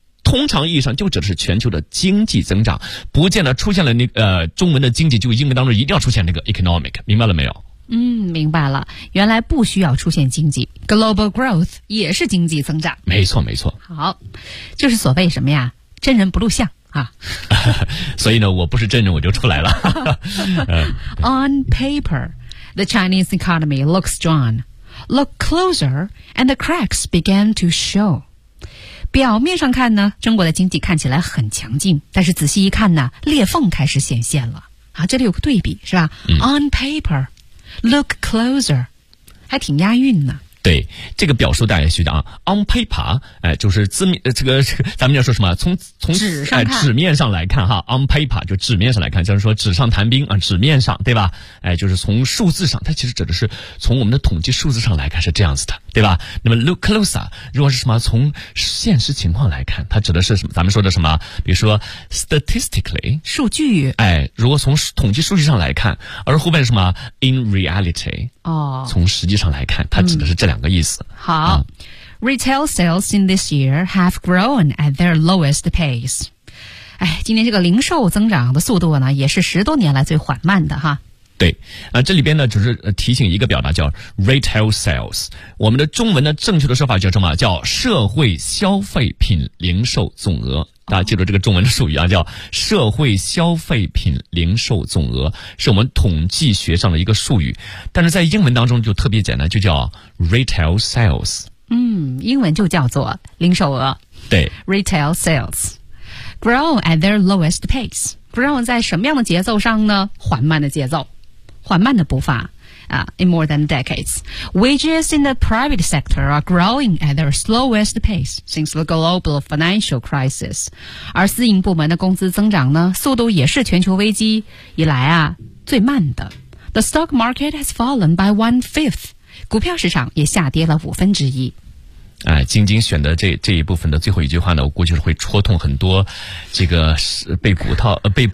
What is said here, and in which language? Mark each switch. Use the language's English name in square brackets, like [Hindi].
[Chinese] 通常意义上就指的是全球的经济增长，不见得出现了那中文的经济就英文当中一定要出现那个 economic， 明白了没有？嗯，明白了，原来不需要出现经济， [English] global growth [Chinese] 也是经济增长。没错没错。好，就是所谓什么呀，真人不露相啊。所以呢，我不是真人我就出来了。 [English] On paper, the Chinese economy looks strong. Look closer and the cracks began to show. [Chinese] 表面上看呢，中国的经济看起来很强劲，但是仔细一看呢，裂缝开始显现了。啊，这里有个对比是吧、嗯、？ [English] On paper, look closer， [Chinese] 还挺押韵呢。对，这个表述大家记得啊 ， [English] on paper， [Chinese] 就是字面、咱们要说什么？从纸上、纸面上来看哈 ， [English] on paper [Chinese] 就纸面上来看，就是说纸上谈兵啊、纸面上对吧？就是从数字上，它其实指的是从我们的统计数字上来看是这样子的，对吧？那么 [English] look closer， [Chinese] 如果是什么从现实情况来看，它指的是什么？咱们说的什么？比如说 statistically 数据，如果从统计数据上来看，而后面是什么 [English] in reality？ [Chinese] 哦，从实际上来看，它指的是这两个意思。好、 [English] Retail sales in this year have grown at their lowest pace。 [Chinese] 今年这个零售增长的速度呢，也是十多年来最缓慢的哈。对、这里边呢就是提醒一个表达叫 [English] retail sales， [Chinese] 我们的中文的正确的说法叫什么？叫社会消费品零售总额。大家记住这个中文的术语啊，叫社会消费品零售总额，是我们统计学上的一个术语，但是在英文当中就特别简单，就叫 [English] retail sales。 [Chinese] 英文就叫做零售额。对， [English] retail sales grow at their lowest pace。 [Chinese] grow 在什么样的节奏上呢？缓慢的节奏，缓慢的步伐啊。 [English] In more than decades, wages in the private sector are growing at their slowest pace since the global financial crisis. [Chinese] 而私营部门的工资增长呢，速度也是全球危机以来啊最慢的。 [English] The stock market has fallen by 1/5. [Chinese] 股票市场也下跌了1/5。晶晶选的这一部分的最后一句话呢，我估计是会戳痛很多这个被骨套被